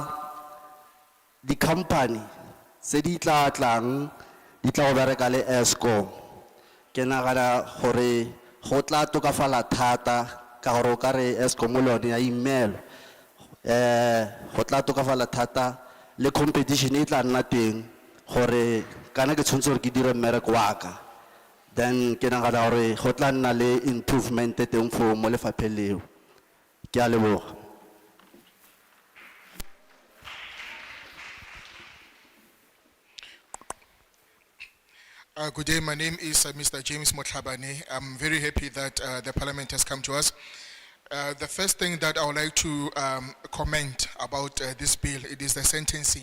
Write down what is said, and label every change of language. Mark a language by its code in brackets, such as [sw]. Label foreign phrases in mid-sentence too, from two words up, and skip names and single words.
[tn] di company se di tla tlang di tla go bereka le Eskom ke nagana gore go tla tokafala thata ka gore o ka re Eskom le yone ya imelo go tla tokafala thata le competition e tla nna teng gore kana ke tshwantse gore ke dire mmereko wa ka then ke nagana gore go tla nna le improvement teng fo mo lefapheng leo ke a leboga. [en] Good day, my name is Mr. James Motlhabane. I'm very happy that the Parliament has come to us. The first thing that I would like to comment about this bill, it is the sentencing.